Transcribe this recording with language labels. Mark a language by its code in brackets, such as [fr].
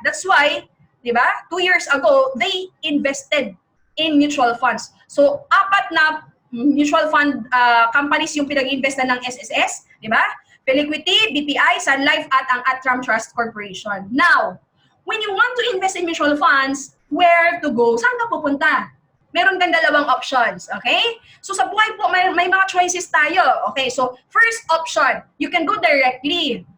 [en] That's why, [tl] di ba, [en] 2 years ago, they invested in mutual funds. [tl] So, 4 na mutual fund companies yung pinag-investa ng SSS, di ba? Feliquity, BPI, Sun Life, at ang Atram Trust Corporation. [en] Now, when you want to invest in mutual funds, where to go? [tl] Saan ka pupunta? Meron kang dalawang options, okay? So sa buhay po, may mga choices tayo. [en] Okay, so first option, you can go directly.